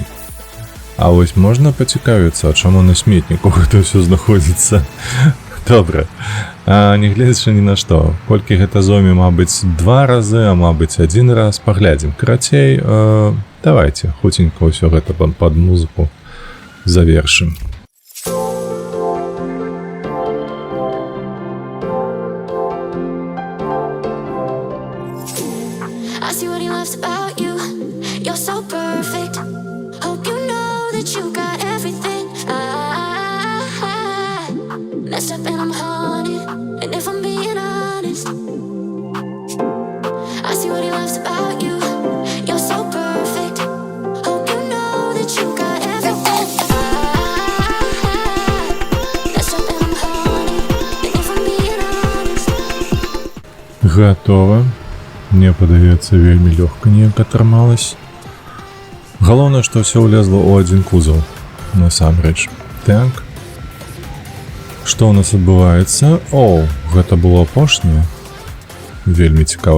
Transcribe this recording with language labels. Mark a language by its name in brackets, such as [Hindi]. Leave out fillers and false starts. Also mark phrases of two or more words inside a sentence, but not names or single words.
[Belarusian] А вось можна пацікавіцца, а чаму на сметніку гэта ўсё знаходзіцца? Добра. А нягледзячы ні на што. Колькі гэта зойме, мабыць, 2 разы, а мабыць, 1 раз. Паглядзім. Карацей, давайте хуценька ўсё гэта пад музыку завершым. [English] I see what he loves about you. You're so perfect. Hope you know that you got everything. I messed up and I'm haunted. And if I'm being honest, I see what he loves about you. You're so perfect. Hope you know that you got everything. I messed up and I'm haunted. And if I'm being honest. [Belarusian] Гатова. Мне падаецца, вельмі лёгка неяк атрымалась. Галоўнае, што ўсё ўлезла ў адзін кузаў. Насамрэч. Так. Што ў нас адбываецца? Гэта было апошняе. Вельмі цікава.